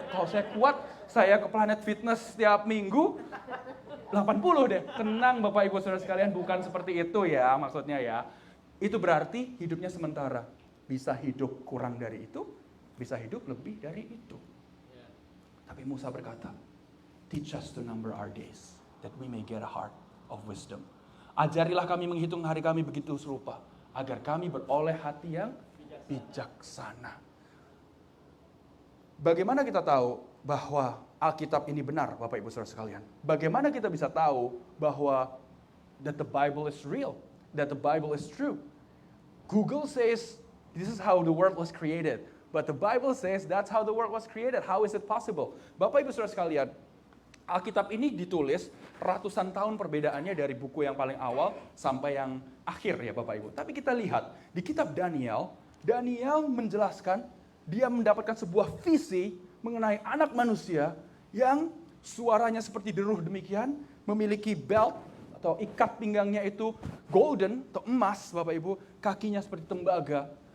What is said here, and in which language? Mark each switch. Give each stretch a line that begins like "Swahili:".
Indonesian: Kalau saya kuat, saya ke Planet Fitness setiap minggu, 80 deh. Tenang Bapak Ibu Saudara sekalian, bukan seperti itu ya maksudnya ya. Itu berarti hidupnya sementara. Bisa hidup kurang dari itu, bisa hidup lebih dari itu. Tapi Musa berkata,
English: teach us to number our days, that we may get a heart of wisdom.
Indonesian: Ajarilah kami menghitung hari kami begitu serupa, agar kami beroleh hati yang bijaksana. Bagaimana kita tahu bahwa Alkitab ini benar, Bapak Ibu Saudara sekalian? Bagaimana kita bisa tahu bahwa
English: that the Bible is real, that the Bible is true? Google says this is how the world was created, but the Bible says that's how the world was created. How is it possible?
Indonesian: Bapak Ibu Saudara sekalian, Alkitab ini ditulis ratusan tahun perbedaannya dari buku yang paling awal sampai yang akhir ya Bapak Ibu. Tapi kita lihat di kitab Daniel, Daniel menjelaskan dia mendapatkan sebuah visi mengenai anak manusia yang suaranya seperti deruh demikian, memiliki belt atau ikat pinggangnya itu golden atau emas Bapak Ibu, kakinya seperti tembaga.